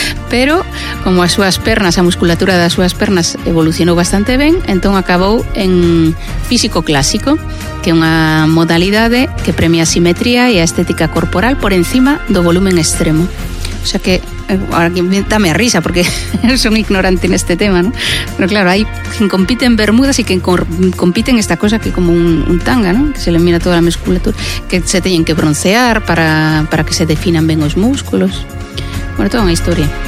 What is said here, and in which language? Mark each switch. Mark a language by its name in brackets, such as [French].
[Galician] Pero como as súas pernas, a musculatura das súas pernas evolucionou bastante ben, entón acabou en físico clásico, que é unha modalidade que premia a simetría e a estética corporal por encima do volumen extremo. [Spanish] O sea que ahora dame a risa porque son ignorante en este tema, ¿no? Pero claro, hay quien compite en bermudas y quien compite en esta cosa que como un tanga, ¿no? Que se le mira toda la musculatura, [Galician] que se teñen que broncear para que se definan ben os músculos. Bueno, toda unha historia.